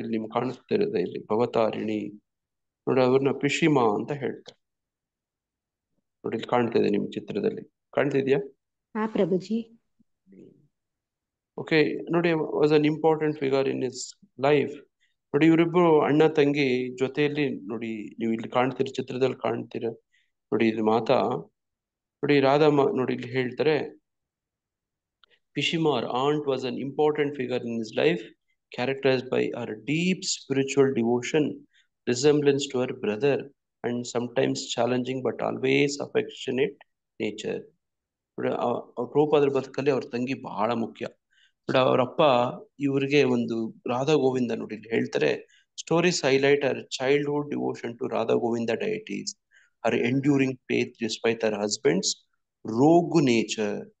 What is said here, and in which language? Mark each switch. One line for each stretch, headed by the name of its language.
Kannada: ಇಲ್ಲಿ ನಿಮ್ಗೆ ಕಾಣಿಸ್ತಿರೋದೆ ಇಲ್ಲಿ ಭವತಾರಿಣಿ ನೋಡಿ, ಅವ್ರನ್ನ ಪಿಶಿಮಾ ಅಂತ ಹೇಳ್ತಾರೆ ನೋಡಿ. ಇಲ್ಲಿ ಕಾಣ್ತಿದೆ ನಿಮ್ ಚಿತ್ರದಲ್ಲಿ, ಕಾಣ್ತಿದ್ಯಾ? ಹಾ ಪ್ರಭುಜಿ. ಓಕೆ ನೋಡಿ,
English: was an important figure in his life
Kannada: ನೋಡಿ. ಇವರಿಬ್ರು ಅಣ್ಣ ತಂಗಿ ಜೊತೆಯಲ್ಲಿ ನೋಡಿ, ನೀವು ಇಲ್ಲಿ ಕಾಣ್ತೀರ, ಚಿತ್ರದಲ್ಲಿ ಕಾಣ್ತೀರ. ನೋಡಿ ಇದು ಮಾತಾ ನೋಡಿ ನೋಡಿ ಇಲ್ಲಿ ಹೇಳ್ತಾರೆ,
English: Pishimar aunt was an important figure in his life, characterized by her deep spiritual devotion, resemblance to her brother, and sometimes challenging but always affectionate nature.
Kannada: ಪ್ರಭುಪಾದರ ಬದುಕಲ್ಲಿ ಅವ್ರ ತಂಗಿ ಬಹಳ ಮುಖ್ಯ. ಅವರಪ್ಪ ಇವ್ರಿಗೆ ಒಂದು ರಾಧಾ ಗೋವಿಂದ ನೋಡಿ ಇಲ್ಲಿ ಹೇಳ್ತಾರೆ,
English: Stories highlight her childhood devotion to Radha Govinda deities, her enduring faith despite her husband's rogue nature.